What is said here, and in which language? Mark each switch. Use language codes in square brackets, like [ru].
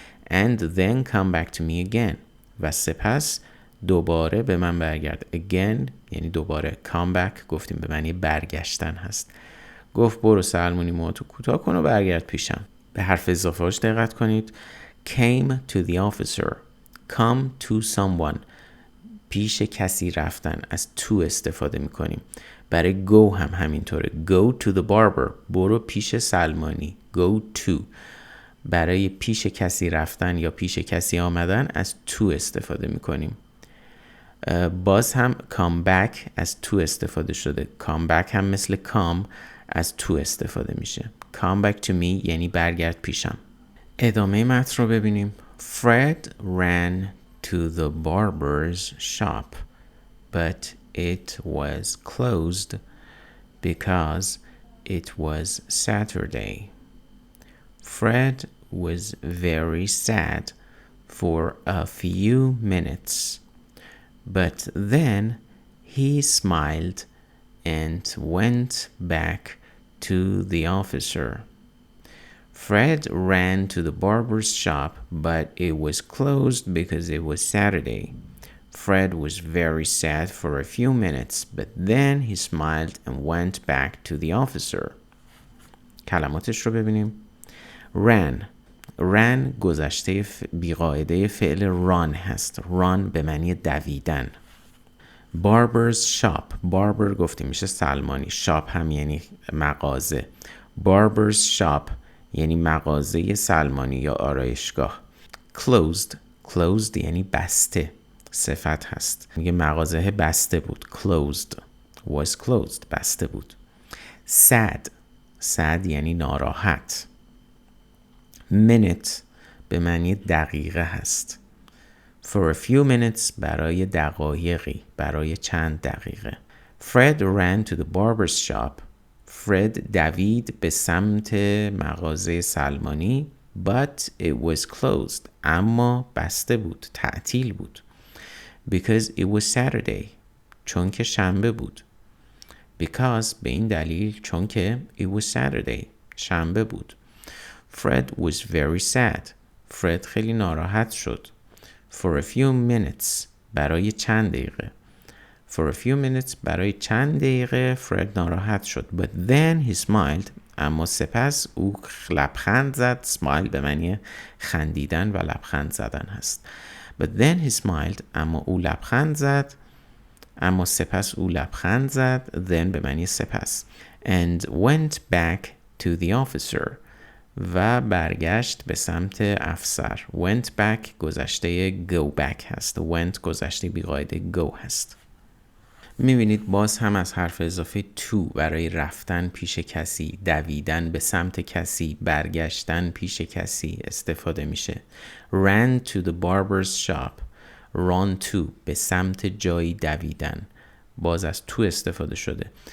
[en] And then come back to me again. [fa] و سپس دوباره به من برگرد. Again یعنی دوباره. Come back گفتیم به معنی برگشتن هست. گفت برو سلمونی موهاتو کوتاه کن و برگرد پیشم. به حرف اضافه‌اش دقت کنید. [en] Came to the officer. Come to someone. [fa] پیش کسی رفتن. از to استفاده میکنیم. برای go هم همینطوره. [en] Go to the barber. [fa] برو پیش سلمانی. [en] Go to. [fa] برای پیش کسی رفتن یا پیش کسی آمدن از to استفاده میکنیم. باز هم come back از to استفاده شده. come back هم مثل come از to استفاده میشه. [en] come back to me [fa] یعنی برگرد پیشم. ادامه متن رو ببینیم. [en] Fred ran to the barber's shop, but it was closed because it was Saturday. Fred was very sad for a few minutes, but then he smiled and went back to the officer. Fred ran to the barber's shop, but it was closed because it was Saturday. Fred was very sad for a few minutes, but then he smiled and went back to the officer. [fa] کلماتش رو ببینیم. ran گذشته بیقاعده فعل run هست. run به معنی دویدن. [en] barber's shop. [fa] barber گفتیم میشه سلمانی. shop هم یعنی مغازه. barber's shop یعنی مغازه سلمانی یا آرایشگاه. closed closed یعنی بسته، صفت هست. میگه مغازه بسته بود. [en] closed was closed، [fa] بسته بود. sad یعنی ناراحت. minute به معنی دقیقه هست. [en] for a few minutes [fa] برای دقایقی، برای چند دقیقه. [en] Fred ran to the barber's shop. [fa] فرد دوید به سمت مغازه سلمانی. [en] but it was closed [fa] اما بسته بود، تعطیل بود. [en] because it was Saturday [fa] چون که شنبه بود. because به این دلیل چون که [en] it was Saturday [fa] شنبه بود. [en] Fred was very sad [fa] فرد خیلی ناراحت شد. [en] for a few minutes [fa] برای چند دقیقه. [en] for a few minutes [fa] برای چند دقیقه فرد ناراحت شد. [en] but then he smiled [fa] اما سپس او لبخند زد. smile به معنی خندیدن و لبخند زدن هست. [en] but then he smiled [fa] اما او لبخند زد، اما سپس او لبخند زد. then به معنی سپس. [en] and went back to the officer [fa] و برگشت به سمت افسر. went back گذشته go back هست. went گذشته بیقاعده go هست. میبینید باز هم از حرف اضافه to برای رفتن پیش کسی، دویدن به سمت کسی، برگشتن پیش کسی استفاده میشه. [en] ran to the barber's shop. [fa] run to به سمت جایی دویدن، باز از to استفاده شده.